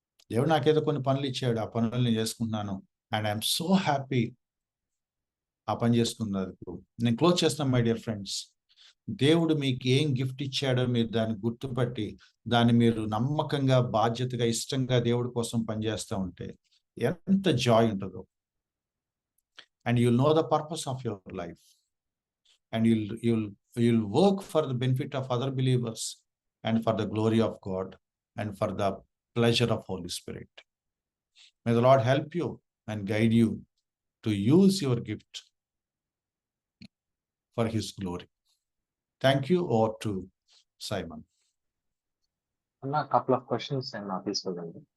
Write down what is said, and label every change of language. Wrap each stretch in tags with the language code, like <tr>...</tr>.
<te>దేవుడు నాకేదో కొన్ని పనులు ఇచ్చాడు, ఆ పనులు నేను చేసుకుంటున్నాను.</te> <en>and I'm so happy</en> <te>ఆ పని చేసుకున్నందుకు. నేను క్లోజ్ చేస్తాను</te> <en>My dear friends.</en> <te>దేవుడు మీకు ఏం గిఫ్ట్ ఇచ్చాడో మీరు దాన్ని గుర్తుపట్టి, దాన్ని మీరు నమ్మకంగా, బాధ్యతగా, ఇష్టంగా దేవుడి కోసం పనిచేస్తూ ఉంటే ఎంత జాయ్ ఉంటుందో.</te> <en>And you'll know the purpose of your life. And you'll work for the benefit of other believers and for the glory of God and for the pleasure of Holy Spirit. May the Lord help you and guide you to use your gift for His glory. Thank you. Over to Simon.</en> <te>అన్న,</te> <en>couple of questions</en> <te>నేను తీసుకోగలను.</te>